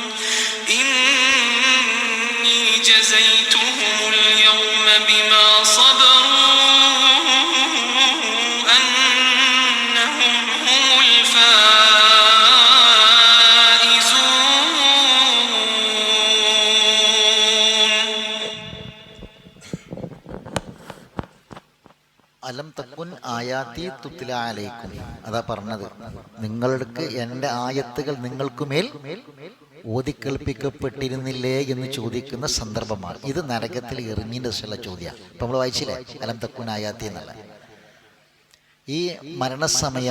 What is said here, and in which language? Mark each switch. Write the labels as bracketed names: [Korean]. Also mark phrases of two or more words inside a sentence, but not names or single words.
[Arabic] إني جزيتهم اليوم بما صبروا أنهم هم الفائزون ألم تكن آياتي تتلى عليكم, [Malayalam] അതാ പറഞ്ഞത്, നിങ്ങൾക്ക് എൻ്റെ ആയത്തുകൾ നിങ്ങൾക്കുമേൽ ഓതിക്കേൾപ്പിക്കപ്പെട്ടിരുന്നില്ലേ എന്ന് ചോദിക്കുന്ന സന്ദർഭമാണ് ഇത്. നരകത്തിൽ എറിഞ്ഞതിൻ്റെ ദിവസമുള്ള ചോദ്യമാണ്. ഇപ്പം നമ്മൾ വായിച്ചില്ലേ [Arabic] ألم تكن آياتي [Malayalam] എന്നുള്ള ഈ മരണസമയം.